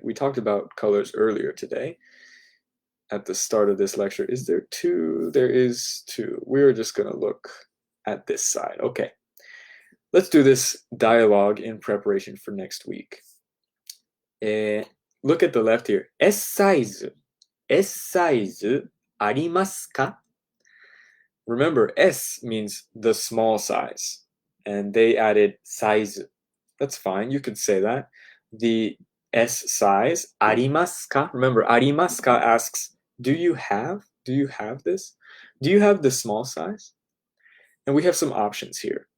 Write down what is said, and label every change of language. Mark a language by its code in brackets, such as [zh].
[en] We talked about colors earlier today at the start of this lecture. Is there 2? There is 2. We're just going to look at this side. Okay. Let's do this dialogue in preparation for next week. Look at the left here. S size. S size [ja] ありますか? [en] Remember, S means the small size. And they added size. That's fine. You could say that. The S size, [ja] ありますか? [en] Remember, ありますか asks, do you have this? Do you have the small size? And we have some options here.